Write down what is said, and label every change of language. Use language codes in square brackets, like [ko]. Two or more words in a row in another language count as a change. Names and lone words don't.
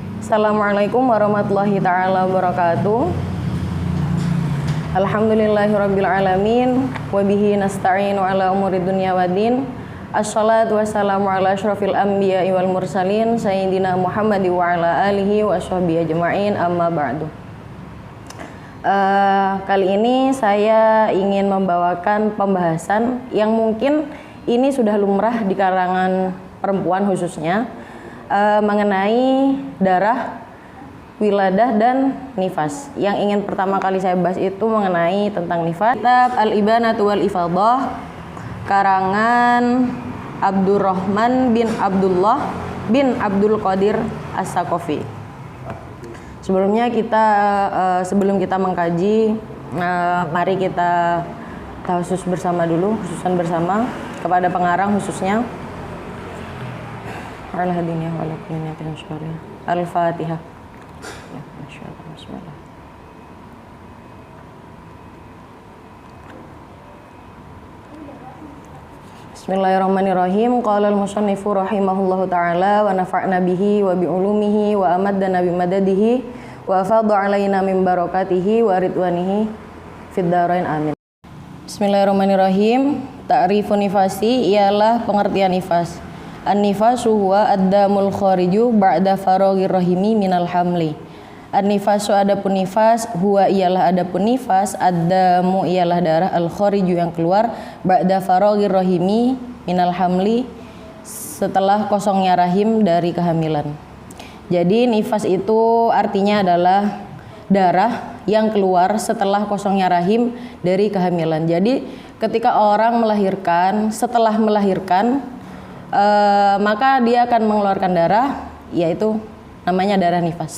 [ar] السلام عليكم ورحمة الله تعالى وبركاته. الحمد لله رب العالمين وبه نستعين على أمور الدنيا والدين. الصلاة والسلام على أشرف الأنبياء والمرسلين سيدنا محمد وعلى آله وصحبه أجمعين، أما بعد. [id] Kali ini saya ingin membawakan pembahasan yang mungkin ini sudah lumrah di kalangan perempuan khususnya, mengenai darah, wiladah, dan nifas. Yang ingin pertama kali saya bahas itu mengenai tentang nifas. Kitab Al-Ibanatu wal Ifadhah karangan Abdurrahman bin Abdullah bin Abdul Qadir As-Saqafi. Sebelum kita mengkaji, mari kita tahusus bersama dulu, khususan bersama kepada pengarang khususnya. Al-Fatihah. [ar] بسم الله الرحمن الرحيم. قال المصنف رحمه الله تعالى ونفعنا به وبعلومه وأمدنا بمدده وأفاض علينا من بركاته ورضوانه في الدارين آمين. بسم الله الرحمن الرحيم. تعريف النفاس [id] ialah pengertian nifas. [ar] النفاس هو الدم الخارج بعد فراغ الرحم من الحمل. [id] An-nifasu adapun nifas, huwa ialah adapun nifas, ad-damu ialah darah, al-khariju yang keluar, [ar] بعد فراغ الرحم من الحمل, [id] setelah kosongnya rahim dari kehamilan. Jadi nifas itu artinya adalah darah yang keluar setelah kosongnya rahim dari kehamilan. Jadi ketika orang melahirkan, setelah melahirkan, maka dia akan mengeluarkan darah, yaitu namanya darah nifas.